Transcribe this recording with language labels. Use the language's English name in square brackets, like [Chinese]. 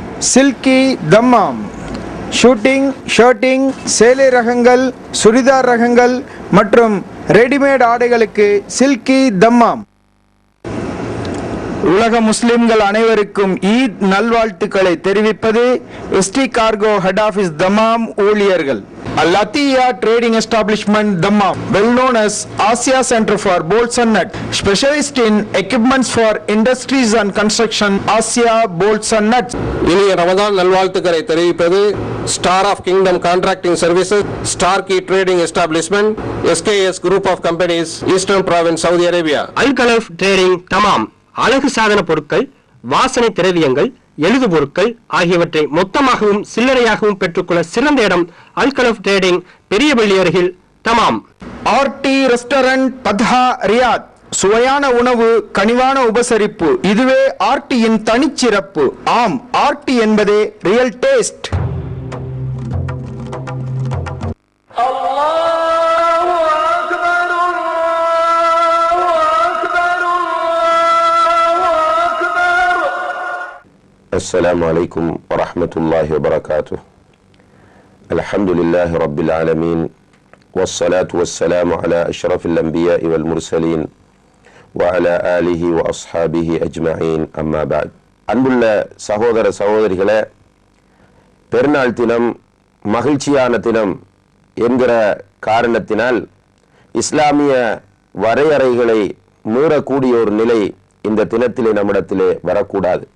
[Tamil] Silky Dammam. Shooting, ஷர்ட்டிங், சேலை ரகங்கள், சுடிதார் ரகங்கள் மற்றும் ரெடிமேட் ஆடைகளுக்கு சில்கி தம்மாம். உலக முஸ்லிம்கள் அனைவருக்கும் ஈத் நல்வாழ்த்துக்களை தெரிவிப்பது ST cargo head office Dammam ஊழியர்கள். [English] Al-Atiya Trading Establishment Dammam, well known as Asia Center for Bolts and Nuts, specialist in equipments for industries and construction, Asia Bolts and Nuts. [Tamil] இனிய ரமதான் நல்வாழ்த்துக்களை தெரிவிப்பது star of kingdom contracting services, ஸ்டார்கி trading establishment, SKS group of companies, eastern province, Saudi Arabia. அல்கலஃப் trading தமாம், அழகு சாதன பொருட்கள், வாசனை திரவியங்கள், எழுது பொருட்கள் ஆகியவற்றை மொத்தமாகவும் சில்லறையாகவும் பெற்றுக்கொள்ள சிறந்த இடம் அல்கலஃப் ட்ரேடிங், பெரியபள்ளி அருகில் தமாம். RT restaurant பத்ஹா Riyadh. சுவையான உணவு, கனிவான உபசரிப்பு, இதுவே RTயின் தனிச்சிறப்பு. ஆம், RT என்பதே ரியல் டேஸ்ட். [Arabic] السلام عليكم ورحمة الله وبركاته. الحمد لله رب العالمين والصلاة والسلام على أشرف الأنبياء والمرسلين وعلى آله وأصحابه أجمعين أما بعد. [Tamil] அன்புள்ள சகோதர சகோதரிகளே, பெருநாள் தினம் மகிழ்ச்சியான தினம் என்கிற காரணத்தினால் இஸ்லாமிய வரையறைகளை மீறக்கூடிய ஒரு நிலை இந்த தினத்திலே நம்மிடத்திலே வரக்கூடாது.